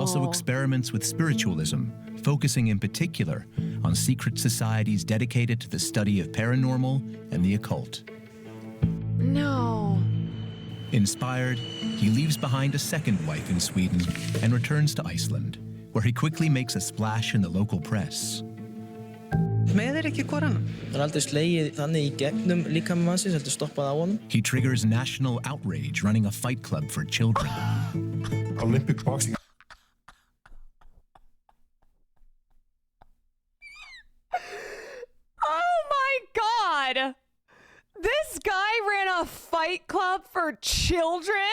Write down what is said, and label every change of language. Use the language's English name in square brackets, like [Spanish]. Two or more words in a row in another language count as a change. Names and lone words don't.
[English] also experiments with spiritualism, focusing in particular on secret societies dedicated to the study of paranormal and the occult. No. Inspired, he leaves behind a second wife in Sweden and returns to Iceland, where he quickly makes a splash in the local press. [Icelandic] Meðir ekki hvor annan. Það er aldrei slegið þannig í gegnum líkami mannsins, heldur stoppað á honum. [English] He triggers national outrage running a fight club for children. Olympic boxing. Oh my God! This guy ran a fight club for children?